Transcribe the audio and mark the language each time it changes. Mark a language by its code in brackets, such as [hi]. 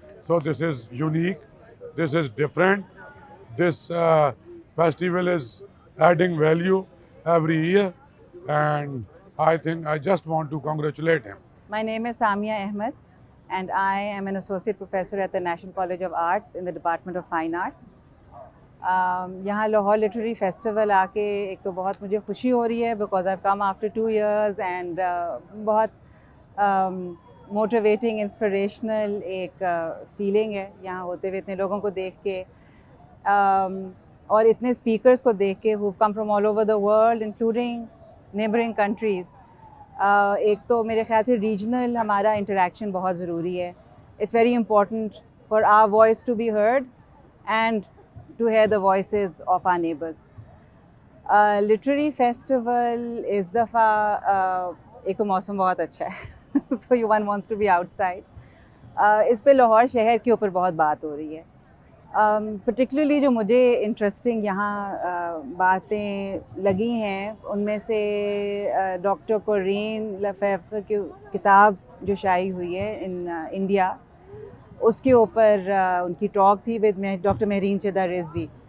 [en] So this is unique, this is different. This festival is adding value every year, and I think I just want to congratulate him. My name is Samia Ahmed, and I am an associate professor at the National College of Arts in the Department of Fine Arts. [hi] यहाँ Lahore literary festival आके एक तो बहुत मुझे खुशी हो रही है [en] because I come after 2 years, [hi] and बहुत मोटिवेटिंग इंस्पिरेशनल एक फीलिंग है यहाँ होते हुए इतने लोगों को देख के, और इतने स्पीकर्स को देख के [en] who've come from all over the world including neighboring countries. [hi] एक तो मेरे ख्याल से रीजनल हमारा इंटरेक्शन बहुत ज़रूरी है. [en] It's very important for our voice to be heard and to hear the voices of our neighbors. [hi] Literary festival इस दफ़ा एक तो मौसम बहुत अच्छा है [en] so one wants to be outside. [hi] इस पे लाहौर शहर के ऊपर बहुत बात हो रही है. पर्टिकुलरली जो मुझे इंटरेस्टिंग यहाँ बातें लगी हैं उनमें से डॉक्टर कोरीन लफेफ की किताब जो शाई हुई है इन इंडिया, उसके ऊपर उनकी टॉक थी विद डॉक्टर महरीन चिदा रिजवी,